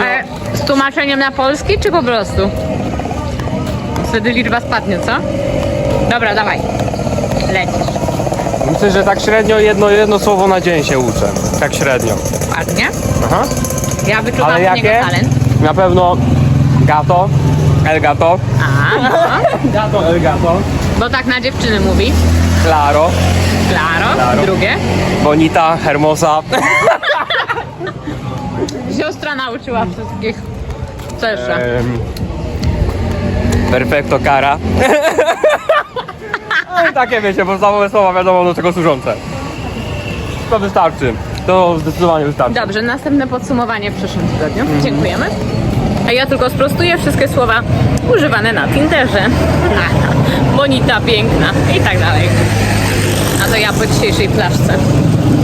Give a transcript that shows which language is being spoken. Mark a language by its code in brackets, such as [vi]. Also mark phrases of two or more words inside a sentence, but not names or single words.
[pl] Ale z tłumaczeniem na polski, czy po prostu? Wtedy liczba spadnie, co? Dobra, dawaj. Lecisz. Myślę, że tak średnio jedno słowo na dzień się uczę. Tak średnio. Ładnie. Aha. Ja wyczuwam Ale u niego jakie? talent. Na pewno [es] gato, el gato, [pl] A, no. [es] gato, el gato, [pl] Bo tak na dziewczyny mówi. claro, Claro. Claro. Drugie. [es] bonita, hermosa. [pl] Siostra nauczyła wszystkich. Co jeszcze? [es] Perfecto cara. [pl] No i takie wiecie, podstawowe słowa wiadomo do czego służące. To wystarczy. To zdecydowanie wystarczy. Dobrze, następne podsumowanie w przyszłym tygodniu. Dziękujemy. A ja tylko sprostuję wszystkie słowa używane na Tinderze. Bonita, piękna i tak dalej. A to ja po dzisiejszej flaszce.